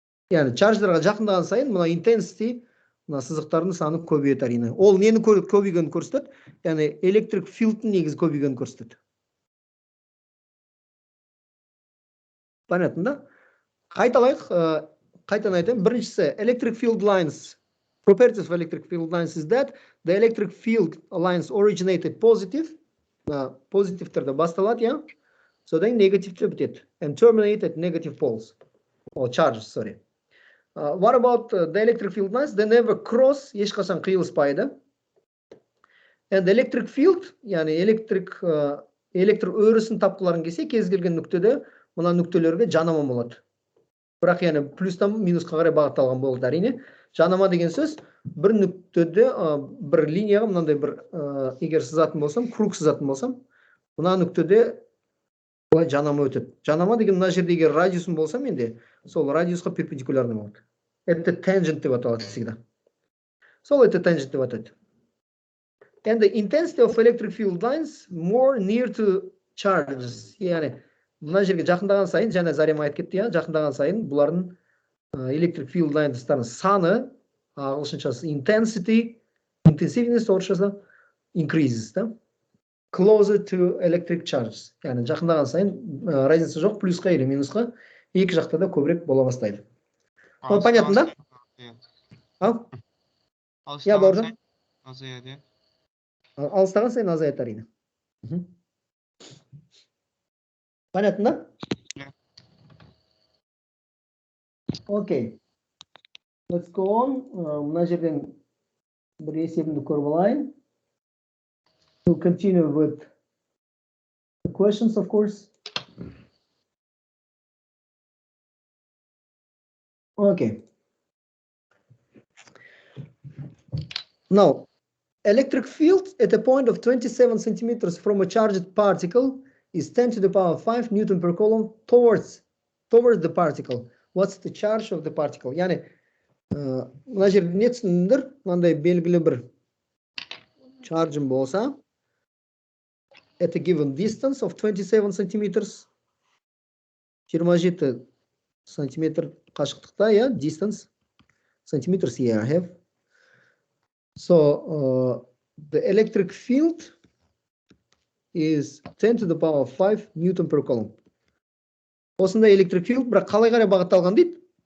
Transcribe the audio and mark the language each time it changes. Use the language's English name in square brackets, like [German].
[Kazakh] Яғни, чарждарға жақындаған сайын, мына intensity, мына сызықтардың саны көбейеді әрине. Ол нені көбейгенін көрсетеді? Яғни, electric field'ın негізі көбейгенін көрсетеді. [Russian] Понятно, да? [Kazakh] Қайталайық, қайтан айтайын. [English] Біріншісі, electric field lines. Properties of electric field lines is that the electric field lines originated positive. [Kazakh] Позитивтерді басталады, иә? Содан негативте бітеді. [English] And terminate at negative poles. Or charges, sorry. What about the electric field lines? They never cross, [Kazakh] ешқашан қиылыспайды. [English] And the electric field, [Kazakh] яғни электр өрісін тапқыларын келсе, кез келген нүктеде мына нүктелерге жанама болады. Бірақ яғни плюстан минусқа қарай бағытталған болды әрине. Жанама деген сөз бір нүктеде бір линияға мынандай бір егер сызатын болсам, круг сызатын болсам, мына нүктеде былай жанама өтеді. Жанама деген мына жерде егер радиусым болса менде, сол радиусқа перпендикулярный болады. [English] at the tangent [Kazakh] деп аталады [Russian] всегда. [Kazakh] Сол at the tangent деп атайды. [English] And the intensity of electric field lines more near to charges. [Kazakh] Яғни мына жерге жақындаған сайын, жаңа Зарема айтып кетті, жақындаған сайын бұлардың electric field lines'тардың саны, ағылшыншасы intensiveness орысшасы increases, да? [English] Closer to electric charges. [Kazakh] Яғни жақындаған сайын разница жоқ, плюсқа или минусқа, екі жақта да көбірек бола бастайды. Ол [Russian] понятно, да? [Kazakh] Ал? Я, Бауыржан? Азаяды. Алыстаған сайын азаяды әрине. [Russian] Понятно, да? [English] Yeah. Okay. Let's go on. [Kazakh] Мына жерден бір есебімді көріп алайын. [English] We'll continue with the questions, of course. Okay. Now, electric field at a point of 27 centimeters from a charged particle is 10 to the power 5 Newton per coulomb towards the particle. What's the charge of the particle? [Kazakh] Yani mına жерде не түсіндіңдер? Мынандай белгілі бір charge'ым болса, [English] at a given distance of 27 centimeters, [Kazakh] 27 сантиметр қашықтықта, [English] yeah, distance, centimeters here I have. So the electric field is 10 to the power 5 Newton per coulomb. [Kazakh] Осындай electric field, бірақ қалай қарай бағытталған дейді?